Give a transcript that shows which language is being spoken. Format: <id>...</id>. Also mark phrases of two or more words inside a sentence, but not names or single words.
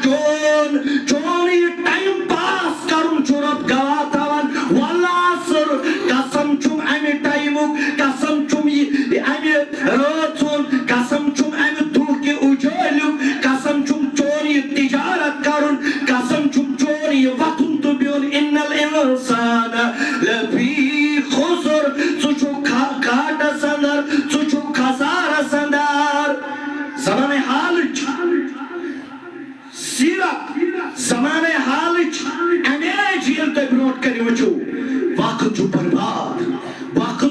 <ks>چون یہِ ٹایم پاس کرُن چھُ رۄب گواہ تھاوان والعصر قسم چھُم امہِ ٹایمُک قسم چھُم یہِ امہِ رٲژ ہُنٛد قسم چھُم امہِ دُہکہِ اُجٲلیُک قسم چھُم چون یہِ تجارت کرُن قسم چھُم چون یہِ وۄتھُن تہٕ بِہُن</ks> <ar>ان الانسان لفی خسر</ar> <ks>ژٕ چھُکھ گھاٹس اندر ژٕ چھُکھ خسارس اندر زمانہ حالٕچ سیرت زمانہ حالٕچ امیج ییٚلہِ تُہۍ برونٛٹھ کنہِ وٕچھِو وقت چھُ برباد وقت</ks>